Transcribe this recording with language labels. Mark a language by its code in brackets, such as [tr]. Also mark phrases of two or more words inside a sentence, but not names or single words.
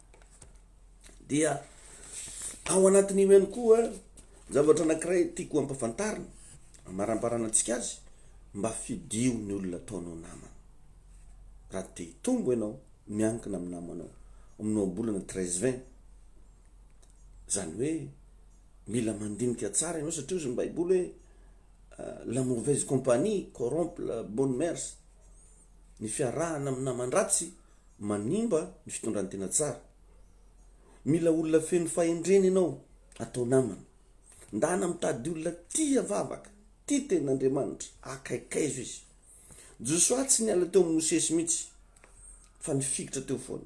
[mg] Dia ao anatin'io ihany koa zavatra anankiray tiako ampafantarina, amaramparana antsika azy, mba fidio ny olona ataonao namana. Raha te hitombo ianao, miankina amin'ny namanao. Amin'ny bolana 13:20 zany hoe mila mandinika tsara ianao satria ozy ny baiboly hoe [fr] la mauvaise compagnie corrompt la bonne mœurs. [mg] Ny fiarahana amin'ny naman-dratsy manimba ny fitondran'ny tena tsara. Mila olona feno fahendrena ianao atao namana. Ndana mitady olona tia vavaka, tia tenin'Andriamanitra, akaikaizo izy. Josoa tsy niala teo amin'ny Mosesy mihitsy fa nifikitra teo foana.